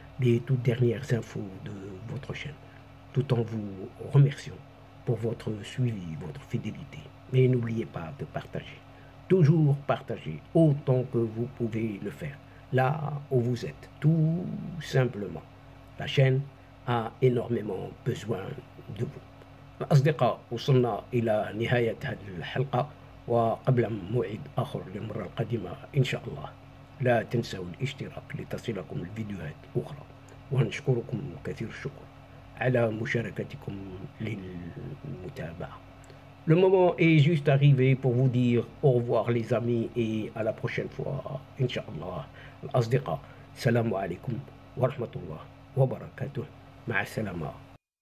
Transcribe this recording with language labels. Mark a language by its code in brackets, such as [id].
[fr] les toutes dernières infos de votre chaîne, tout en vous remerciant pour votre suivi, votre fidélité. Mais n'oubliez pas de partager. Toujours partager autant que vous pouvez le faire, là où vous êtes, tout simplement. La chaîne a énormément besoin de vous. [ar] أصدقاء، وصلنا إلى نهاية هذه الحلقة، وقبل موعد آخر للمرة القادمة إن شاء الله لا تنسوا الاشتراك لتصلكم الفيديوهات الأخرى، ونشكركم كثير الشكر على مشاركتكم للمتابعة. [fr] Le moment est juste arrivé pour vous dire au revoir les amis et à la prochaine fois [ar] إن شاء الله. الأصدقاء، السلام عليكم ورحمة الله وبركاته. مع السلامة.